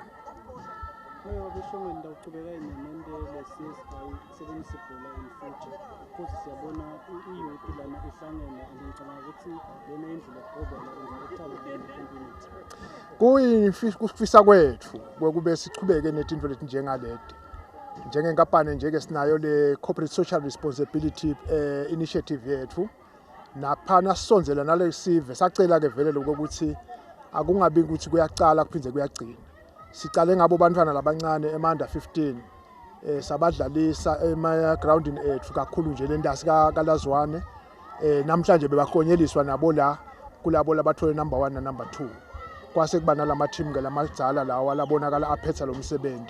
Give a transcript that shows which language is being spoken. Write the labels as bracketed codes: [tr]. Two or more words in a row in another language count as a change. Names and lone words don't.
[ss] Abeshongweni ndawuchubeka inemende le-CSI sebenzisa ibhola [en] in future [ss] futhi siyabona i-youth lana ihlangene ngicabanga ukuthi lena indlela community kuyifisa kwethu kube sichubeke netinto leti njengaleti njengenkampani nje sinayo le [en] corporate social responsibility initiative [ss] yethu naphana sisondzela nale sive sacela ke vele lokuthi akungabi ukuthi kuyacala kuphindze kuyagcina. Sicale ngabo bantwana labancane ema-under 15 sabadlalisa ema-groundini ethu kakhulu nje lentasi kaLazwane namhlanje bebahlonyeliswa nabo la kulabo labathole number 1 na number 2 kwase kuba nalama team ke lamadzala lawa labonakala aphetha lo msebenzi.